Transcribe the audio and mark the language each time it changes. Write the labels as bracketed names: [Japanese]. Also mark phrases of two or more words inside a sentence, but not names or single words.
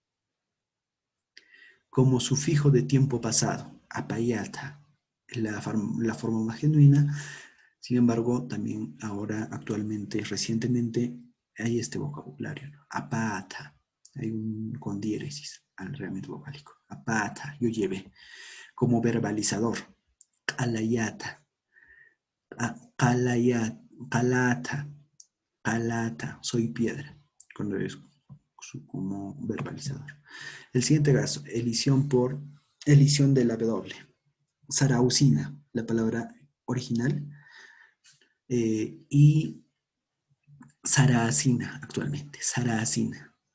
[Spanish] Como sufijo de tiempo pasado, apayata, la forma más genuina. Sin embargo, también ahora, actualmente, recientemente, hay este vocabulario, ¿no? Apata, hay un con diéresis al realmente vocálico. Apata, yo llevé. Como verbalizador, [Aymara] calayata, calayat, calata, calata, [Spanish] soy piedra, cuando es como verbalizador. El siguiente caso, elisión de la W. Sarausina, la palabra original, y Saracina actualmente, Saracina.